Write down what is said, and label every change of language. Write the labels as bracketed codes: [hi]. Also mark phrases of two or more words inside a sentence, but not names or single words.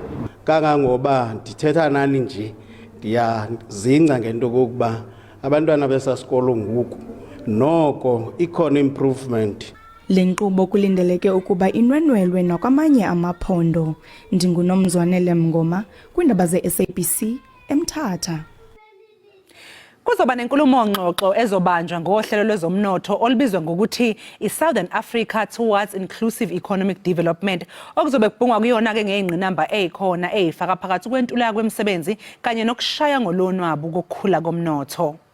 [xh] Kangangoba ndithetha nani nje ndiyazinca ngento kokuba abantwana besasikolo ngoku noko ikhona improvement. Le nkqubo kulindeleke ukuba inwenwelwe nakwamanye amaphondo. NdinguNomzwanele Mngoma kwiindaba ze-SABC eMthatha. [zu] Kuzoba nenkulumo ngxoxo ezobanjwa ngohlelo lwezomnotho olubizwa ngokuthi iSouthern Africa Towards Inclusive Economic Development, okuzobe kubhungwa kuyona ke ngeyingqinamba ezikhona ezifaka phakathi kwentuleka kwemisebenzi kanye nokushaya ngolonwabo kokukhula komnotho.